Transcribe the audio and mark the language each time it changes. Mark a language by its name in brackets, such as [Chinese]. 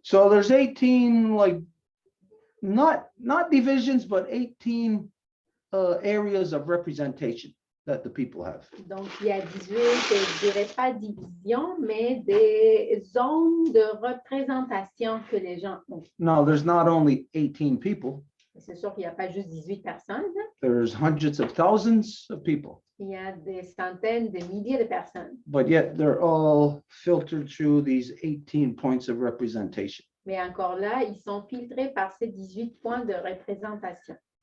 [English] So there's 18, like, not divisions, but 18 areas of representation that the people have. [French] Donc, il y a 18, je ne dirais pas division, mais des zones de représentation que les gens ont. [English] Now, there's not only 18 people. [French] C'est sûr qu'il n'y a pas juste 18 personnes. [English] There's hundreds of thousands of people. [French] Il y a des centaines de milliers de personnes. [English] But yet they're all filtered through these 18 points of representation. [French] Mais encore là, ils sont filtrés par ces 18 points de représentation.